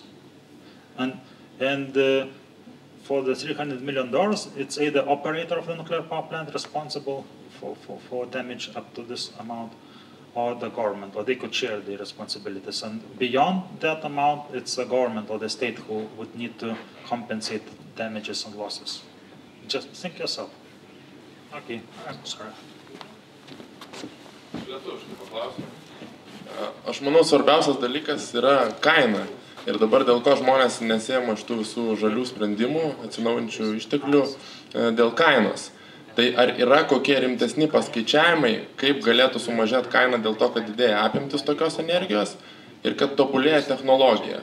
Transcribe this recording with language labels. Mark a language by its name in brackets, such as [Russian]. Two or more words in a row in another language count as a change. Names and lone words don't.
[English] And for the $300 million, it's either operator of the nuclear power plant responsible for damage up to this amount, or the government, or they could share the responsibilities. And beyond that amount, it's the government or the state who would need to compensate damages and losses. Just think yourself. Okay, I'm sorry. [Lithuanian] Aš manau, svarbiausias dalykas yra kaina. Ir dabar dėl ko žmonės nesiema šitų visų žalių sprendimų, atsinaujinčių išteklių, dėl kainos. Tai ar yra kokie rimtesni paskaičiavimai, kaip galėtų sumažėti kaina dėl to, kad didėja apimtis tokios energijos ir kad tobulėja technologija?